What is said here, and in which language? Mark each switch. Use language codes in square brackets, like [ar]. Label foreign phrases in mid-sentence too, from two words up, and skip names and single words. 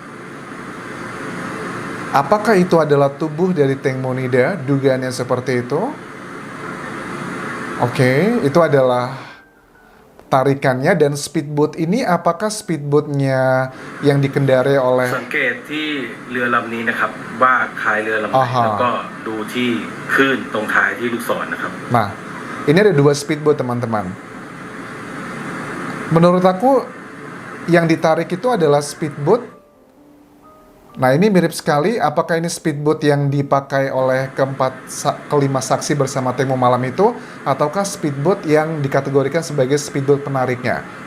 [id] Apakah itu adalah tubuh dari Teng Monida? Dugaannya seperti itu. Oke, itu adalah tarikannya, dan speedboat ini apakah speedboatnya yang dikendarai oleh [th] สังเกตที่เรือลำนี้นะครับว่าท้ายเรือลำไหนแล้วก็ดูที่คลื่นตรงท้ายที่ลูกศรนะครับ [id] Nah, ini ada dua speedboat teman-teman. Menurut aku yang ditarik itu adalah speedboat. Nah, ini mirip sekali. Apakah ini speedboat yang dipakai oleh kelima saksi bersama Teng Mo malam itu, ataukah speedboat yang dikategorikan sebagai speedboat penariknya?